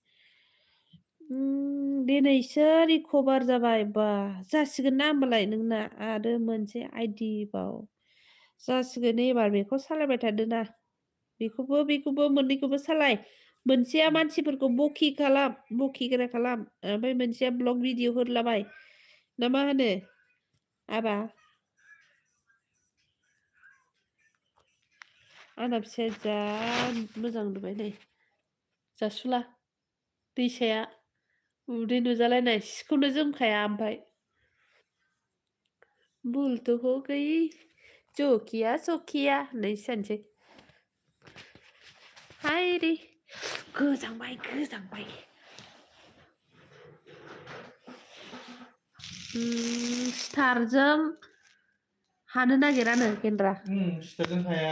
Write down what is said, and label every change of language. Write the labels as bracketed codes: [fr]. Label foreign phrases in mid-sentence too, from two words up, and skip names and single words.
[brx] दिनैसो रिकभार जाबाय बा जासिगोन ना होमबालाय नोंना आरो मोनसे आइडि बाव जासिगोन एबार बेखौ सालायबाय थादो ना बेखौबो मोननैखौबो सालाय मोनसेया मानसिफोरखौ बखिग्रा खालाम ओमफ्राय मोनसेया [en] blog video [brx] हरलाबाय ना मा होनो आबा आंना फिसाया जा मोजां नुबाय नै जासुला दैसाया उदै नुजालायनाय सिखौनो जोमखाया ओमफ्राय [hi] भूल तो हो गई जो किया सो [brx] किया नै सानसै हाय रे गोजांबाय स्टारजों हानो नागिरानो गेन्द्रा स्टारजों हाया